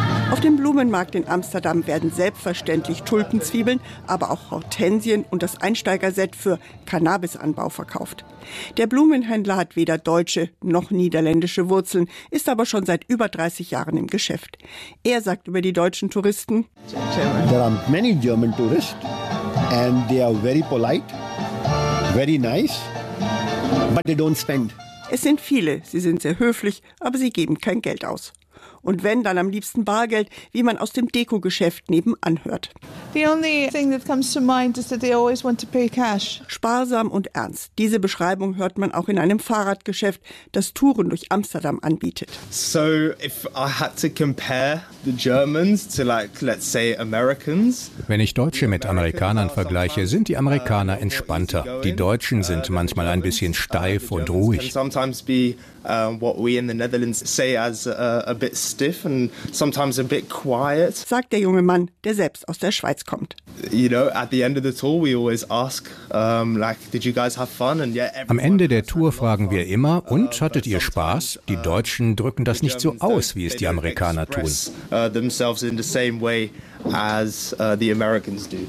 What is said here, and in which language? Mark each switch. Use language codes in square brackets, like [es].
[de] Auf dem Blumenmarkt in Amsterdam werden selbstverständlich Tulpenzwiebeln, aber auch Hortensien und das Einsteigerset für Cannabisanbau verkauft. Der Blumenhändler hat weder deutsche noch niederländische Wurzeln, ist aber schon seit über 30 Jahren im Geschäft. Er sagt über die deutschen Touristen: [en] There are many German tourists. And they are very polite, very nice, but they don't spend. [de] Es sind viele, sie sind sehr höflich, aber sie geben kein Geld aus. Und wenn, dann am liebsten Bargeld, wie man aus dem Deko-Geschäft nebenan hört. [en] The only thing that comes to mind is that they always want to pay cash. [de] Sparsam und ernst. Diese Beschreibung hört man auch in einem Fahrradgeschäft, das Touren durch Amsterdam anbietet. [en] So if I had to compare the Germans to like let's say Americans. [de] Wenn ich Deutsche mit Amerikanern vergleiche, sind die Amerikaner entspannter. Die Deutschen sind manchmal ein bisschen steif und ruhig. [en] Sometimes be what we in the Netherlands say as a bit stiff and sometimes a bit quiet, [de] sagt der junge Mann, der selbst aus der Schweiz kommt. [en] You know, at the end of the tour we always ask like did you guys have fun, and yeah, [de] am Ende der Tour fragen wir immer und hattet ihr Spaß. Die Deutschen drücken das nicht so aus, wie es die Amerikaner tun. [en] Themselves in the same way as the Americans do.